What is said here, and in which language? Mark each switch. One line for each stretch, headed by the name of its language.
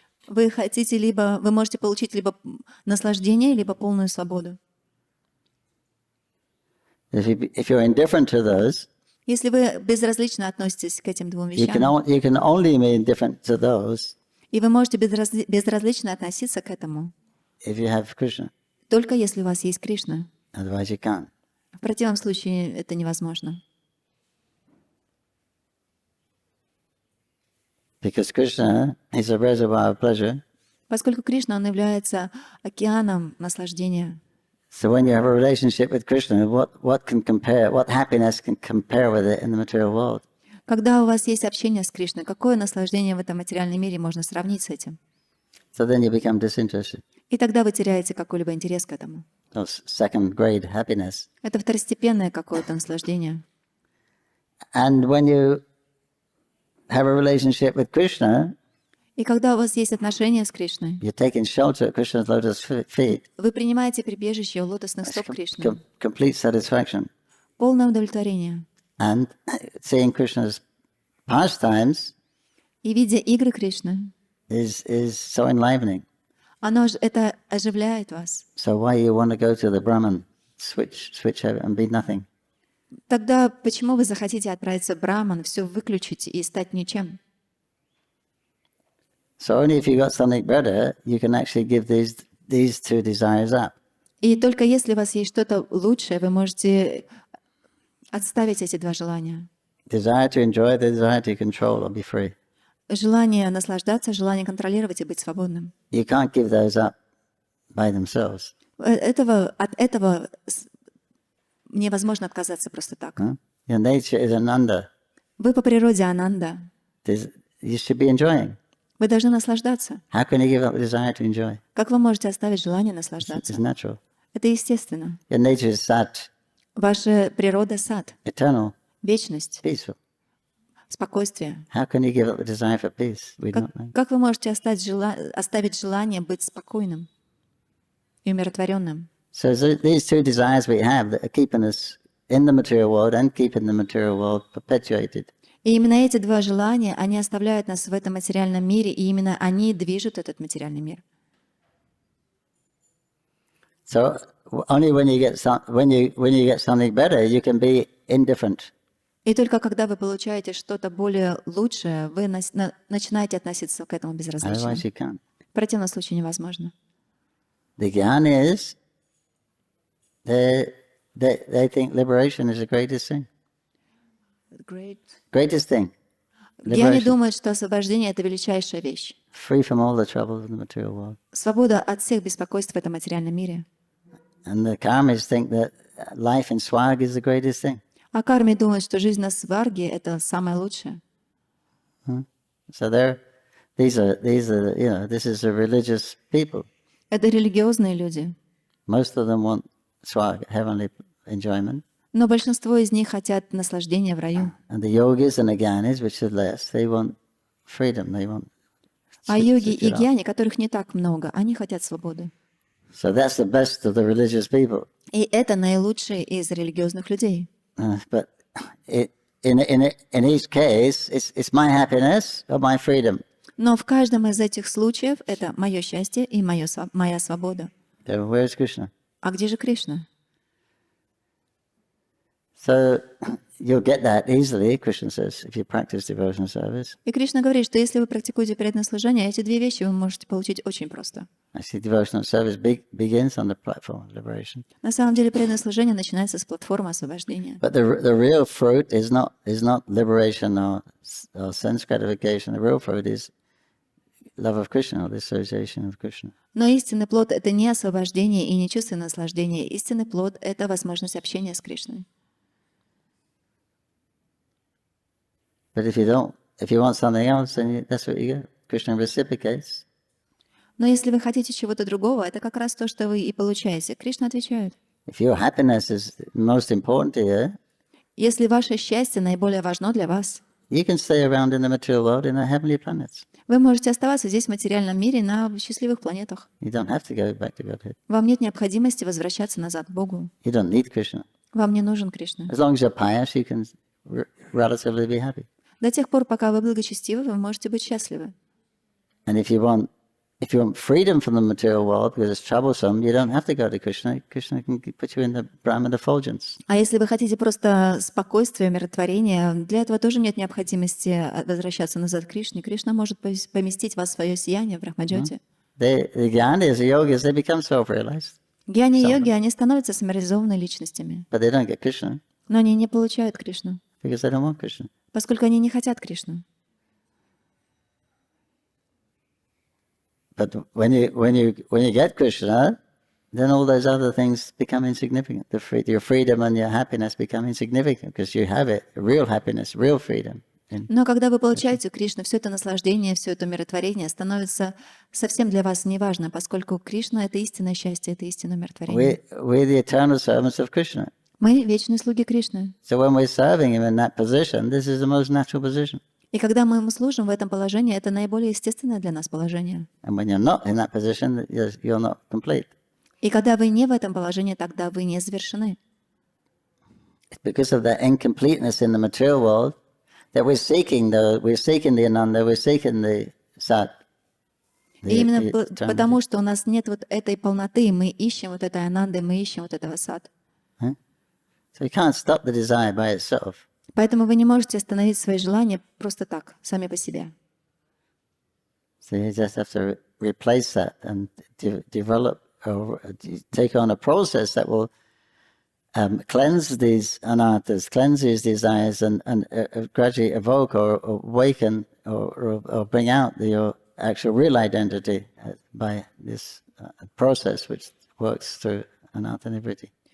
Russian: Вы хотите либо, вы можете получить либо наслаждение, либо полную свободу.
English: If you're indifferent to those,
Russian: Если вы безразлично относитесь к этим двум
English: you
Russian: вещам,
English: you can only be indifferent to those
Russian: и вы можете безразлично относиться к этому,
English: if you have Krishna.
Russian: только если у вас есть Кришна.
English: Otherwise, you can't.
Russian: В противном случае это невозможно.
English: Because Krishna is a reservoir of pleasure.
Russian: Поскольку Кришна, он является океаном наслаждения.
English: So when you have a relationship with Krishna, what happiness can compare with it in the material world?
Russian: Когда у вас есть общение с Кришной, какое наслаждение в этом материальном мире можно сравнить с этим?
English: So then you become disinterested.
Russian: И тогда вы теряете какой-либо интерес к этому.
English: So second grade happiness.
Russian: Это второстепенное какое-то наслаждение.
English: And when you have a relationship with Krishna,
Russian: И когда у вас есть отношения с Кришной,
English: you're taking shelter at Krishna's lotus feet.
Russian: вы принимаете прибежище у лотосных стоп Кришны.
English: Complete satisfaction.
Russian: Полное удовлетворение.
English: And seeing Krishna's pastimes
Russian: И видя игры Кришны,
English: is so enlivening.
Russian: это оживляет вас.
English: So why you want to go to the Brahman, switch and be nothing?
Russian: Тогда почему вы захотите отправиться в Браман, все выключить и стать ничем?
English: So only if you got something better, you can actually give these two desires up.
Russian: И только если у вас есть что-то лучшее, вы можете отставить эти два желания.
English: Desire to enjoy, the desire to control or be free.
Russian: Желание наслаждаться, желание контролировать и быть свободным.
English: You can't give those up by themselves.
Russian: От этого невозможно отказаться просто так.
English: Huh? Your nature is ananda.
Russian: Вы по природе ананда.
English: You should be enjoying.
Russian: Вы должны наслаждаться.
English: How can you give up the desire to enjoy?
Russian: Как вы можете оставить желание наслаждаться?
English: It's natural.
Russian: Это естественно.
English: Your nature is sat,
Russian: Ваша природа — сад,
English: eternal,
Russian: вечность,
English: peaceful.
Russian: спокойствие.
English: How can you give up the desire for peace? We don't know.
Russian: Как вы можете оставить желание быть спокойным и умиротворенным?
English: So these two desires we have that are keeping us in the material world and keeping the material world perpetuated.
Russian: И именно эти два желания, они оставляют нас в этом материальном мире, и именно они движут этот материальный мир.
English: So only when you get something better, you can be indifferent.
Russian: И только когда вы получаете что-то более лучшее, вы начинаете относиться к этому безразлично.
English: Otherwise, you can't.
Russian: В противном случае невозможно.
English: The gyan is they think liberation is the greatest thing. Greatest thing.
Russian: Гьяни думают, что освобождение — это величайшая вещь.
English: Free from all the troubles of the material world.
Russian: Свобода от всех беспокойств в этом материальном мире.
English: And the karmis think that life in swag is the greatest thing.
Russian: А карми думают, что жизнь на сварге — это самое лучшее.
English: So this is a religious people.
Russian: Это религиозные люди.
English: Most of them want swag, heavenly enjoyment.
Russian: Но большинство из них хотят наслаждения в раю.
English: And the yogis and the gyanis, which are less, they want freedom. They want.
Russian: А йоги и гьяни, которых не так много, они хотят свободы.
English: So that's the best of the religious people.
Russian: И это наилучшие из религиозных людей.
English: But in each case, it's my happiness or my freedom.
Russian: Но в каждом из этих случаев это мое счастье и моя свобода.
English: So where's Krishna?
Russian: А где же Кришна?
English: So you'll get that easily, Krishna says, if you practice devotional service.
Russian: И Кришна говорит, что если вы практикуете преданное служение, эти две вещи вы можете получить очень просто.
English: Actually, devotional service begins on the platform of liberation.
Russian: На самом деле преданное служение начинается с платформы освобождения.
English: But the real fruit is not liberation or sense gratification. The real fruit is love of Krishna or the association of Krishna.
Russian: Но истинный плод — это не освобождение и не чувственное наслаждение. Истинный плод — это возможность общения с Кришной.
English: But if you want something else, then that's what you get. Krishna reciprocates.
Russian: Но если вы хотите чего-то другого, это как раз то, что вы и получаете. Кришна отвечает.
English: If your happiness is most important to you,
Russian: если ваше счастье наиболее важно для вас,
English: you can stay around in the material world in the heavenly planets.
Russian: вы можете оставаться здесь, в материальном мире, на счастливых планетах.
English: You don't have to go back to Godhead.
Russian: Вам нет необходимости возвращаться назад к Богу.
English: You don't need Krishna.
Russian: Вам не нужен Кришна.
English: As long as you're pious, you can relatively be happy.
Russian: До тех пор, пока вы благочестивы, вы можете быть счастливы.
English: And if you want if you want freedom from the material world because it's troublesome, you don't have to go to Krishna. Krishna can put you in the Brahman effulgence.
Russian: А если вы хотите просто спокойствия, умиротворения, для этого тоже нет необходимости возвращаться назад к Кришне. Кришна может поместить вас в свое сияние в Брахмаджоте.
English: The Gyanis, the yogis, they become self-realized,
Russian: Гьяни и йоги, они становятся самореализованными личностями,
English: but they don't get Krishna
Russian: но они не получают Кришну,
English: because they don't want Krishna.
Russian: поскольку они не хотят Кришну.
English: But when you get Krishna, then all those other things become insignificant. Your freedom and your happiness become insignificant because you have it, real happiness, real freedom.
Russian: Но когда вы получаете Кришну, все это наслаждение, все это умиротворение становится совсем для вас неважно, поскольку Кришна — это истинное счастье, это истинное умиротворение.
English: We're the eternal servants of Krishna.
Russian: Мы — вечные слуги Кришны.
English: So when we're serving him in that position, this is the most natural position.
Russian: И когда мы ему служим в этом положении, это наиболее естественное для нас положение.
English: And when you're not in that position, you're not complete.
Russian: И когда вы не в этом положении, тогда вы не завершены.
English: It's because of that incompleteness in the material world that we're seeking the Ananda, we're seeking the Sat.
Russian: И именно потому, что у нас нет вот этой полноты, мы ищем вот этой ананды, мы ищем вот этого сад.
English: So you can't stop the desire by itself.
Russian: Поэтому вы не можете остановить свои желания просто так, сами по себе.
English: So you just have to replace that and develop or take on a process that will cleanse these anarthas, cleanse these desires, and gradually evoke or awaken or bring out your actual real identity by this process which works through anartha nivritti.